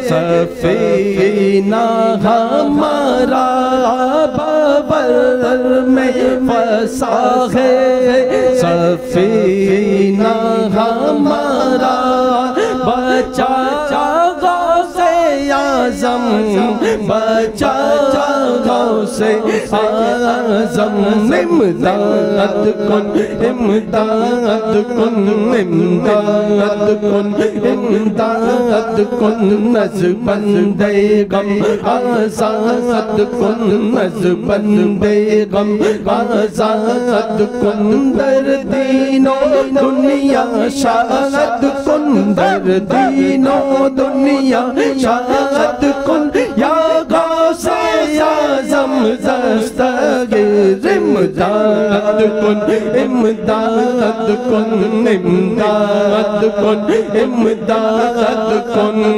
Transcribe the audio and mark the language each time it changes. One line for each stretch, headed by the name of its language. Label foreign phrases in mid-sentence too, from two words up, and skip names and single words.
Urdu: سفینہ ہمارا بابر میں پھنسا ہے سفینہ ہمارا بچا غوث اعظم بچا غوث اعظم
Persian: امداد کن امداد کن امداد کن امداد کن از بندے غم آزاد کن از بندے غم آزاد کن در دین و دنیا شاد کن در دین و دنیا شاد کن یا غوث اعظم دستگیر امداد کن امداد کن امداد کن امداد کن